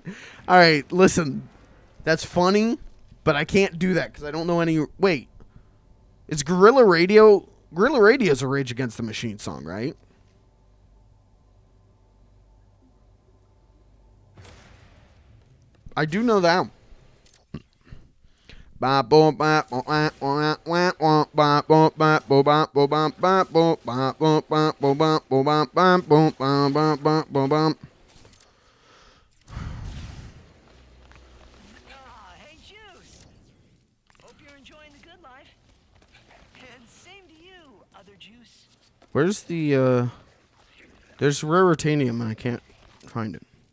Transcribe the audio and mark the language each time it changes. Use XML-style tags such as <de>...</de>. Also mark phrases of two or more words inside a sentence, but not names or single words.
<en>All right, listen, that's funny, but I can't do that because I don't know any. Wait, it's Gorilla Radio. Gorilla Radio is a Rage Against the Machine song, right? I do know that. Ba boom ba boom wah wah wah wah ba boom ba boom ba boom ba ba boom ba boom ba boom ba boom ba ba boom ba ba ba boom ba. Hey, Juice. Hope you're enjoying the good life. And same to you, other Juice. Where's the there's raritanium and I can't find it.</en>